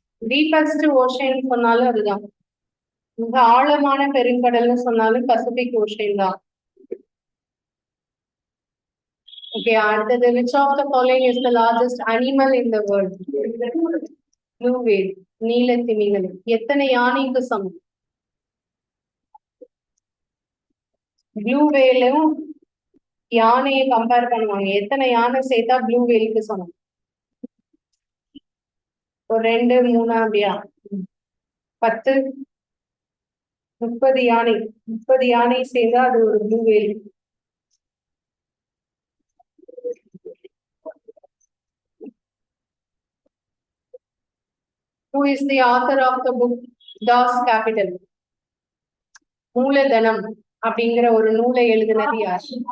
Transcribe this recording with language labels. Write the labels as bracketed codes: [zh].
[ta] Deepest ocean சொன்னாலும் அதுதான். மிக ஆழமான பெருங்கடல்னு சொன்னாலும் பசிபிக் ஓஷன் தான். ஓகே, அடுத்தது [en] which of the following is the largest animal in the world? [ta] Blue whale, நீல திமிங்கலம். எத்தனை யானைக்கு சமம்? ப்ளூ வேலும் யானையை கம்பேர் பண்ணுவாங்க. எத்தனை யானை சேர்த்தா ப்ளூ வேலுக்கு சமம்? ஒரு 2, 3 அப்படியா? 10, 30 யானை. 30 யானை சேர்ந்தா அது ஒரு blue whale. [en] Who is the author of the book Das Kapital? [ta] மூலதனம் அப்படிங்கிற ஒரு நூலை எழுதினது யார்?